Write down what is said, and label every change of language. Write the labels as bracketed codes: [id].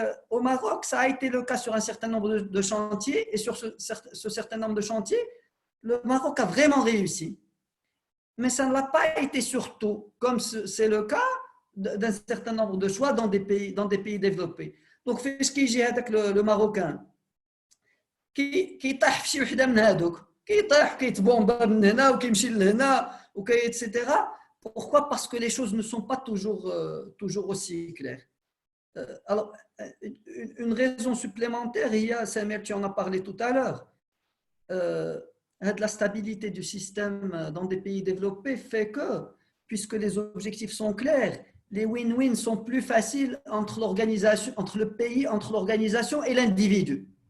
[fr] Au Maroc, ça a été le cas sur un certain nombre de chantiers, et sur ce certain nombre de chantiers, le Maroc a vraiment réussi. Mais ça ne l'a pas été surtout, comme c'est le cas d'un certain nombre de choix dans des pays développés. [ar] Donc, فاش كيجي هذاك le Marocain كيطيح في شي وحده من هذوك كيطيح كيتبومبا من هنا وكيمشي لهنا etc. [fr] Pourquoi ? Parce que les choses ne sont pas toujours aussi claires. Alors, une raison supplémentaire, il y a, Samir, tu en as parlé tout à l'heure, la stabilité du système dans des pays développés fait que, puisque les objectifs sont clairs, les win-win sont plus faciles entre le pays, entre l'organisation et l'individu.